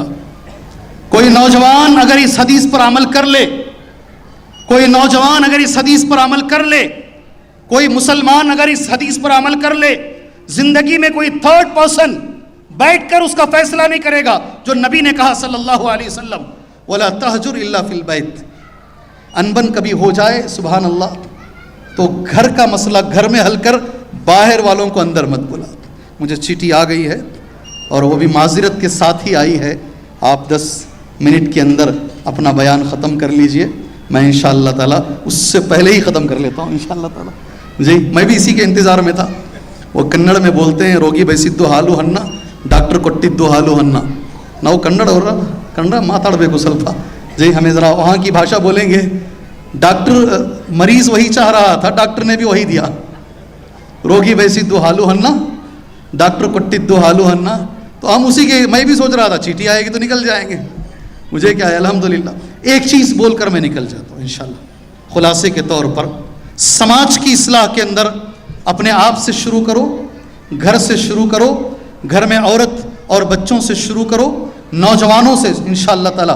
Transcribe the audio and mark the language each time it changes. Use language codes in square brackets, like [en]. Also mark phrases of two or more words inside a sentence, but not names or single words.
[ur] کوئی نوجوان اگر اس حدیث پر عمل کر لے، کوئی نوجوان اگر اس حدیث پر عمل کر لے، کوئی مسلمان اگر اس حدیث پر عمل کر لے، زندگی میں کوئی [en] third person [ur] بیٹھ کر اس کا فیصلہ نہیں کرے گا۔ جو نبی نے کہا [ar] صلی اللہ علیہ وسلم، وَلَا تَهْجُرْ إِلَّا فِي الْبَيْتِ، [ur] انبن کبھی ہو جائے [ar] سبحان اللہ [ur] تو گھر کا مسئلہ گھر میں حل کر، باہر والوں کو اندر مت بلا۔ مجھے چیٹھی آ گئی ہے اور وہ بھی معذرت کے ساتھ ہی آئی ہے، آپ 10 منٹ کے اندر اپنا بیان ختم کر لیجئے، میں [ar] انشاءاللہ تعالیٰ [ur] اس سے پہلے ہی ختم کر لیتا ہوں [ar] انشاءاللہ تعالیٰ۔ [ur] جی میں بھی اسی کے انتظار میں تھا۔ وہ کنڑ میں بولتے ہیں [kn] ರೋಗಿ ಬಯಸಿದ್ದು ಹಾಲು ಹಣ್ಣು ಡಾಕ್ಟರ್ ಕೊಟ್ಟಿದ್ದು ಹಾಲು ಹನ್ನ، ನಾವು ಕನ್ನಡ ಅವರ ಕನ್ನಡ ಮಾತಾಡಬೇಕು ಸ್ವಲ್ಪ [ur] جی، ہمیں ذرا وہاں کی بھاشا بولیں گے۔ ڈاکٹر مریض وہی چاہ رہا تھا، ڈاکٹر نے بھی وہی دیا، [kn] ರೋಗಿ ಬಯಸಿದ್ದು ಹಾಲು ಹಣ್ಣು ಡಾಕ್ಟರ್ ಕೊಟ್ಟಿದ್ದು ಹಾಲು ಹಣ್ಣು, [ur] تو ہم اسی کے، میں بھی سوچ رہا تھا چیٹھی آئے گی تو نکل جائیں گے، مجھے کیا ہے الحمدللہ۔ ایک چیز بول کر میں نکل جاتا ہوں انشاءاللہ خلاصے کے طور پر، سماج کی اصلاح کے اندر اپنے آپ سے شروع کرو، گھر سے شروع کرو، گھر میں عورت اور بچوں سے شروع کرو، نوجوانوں سے [ar] انشاءاللہ تعالی۔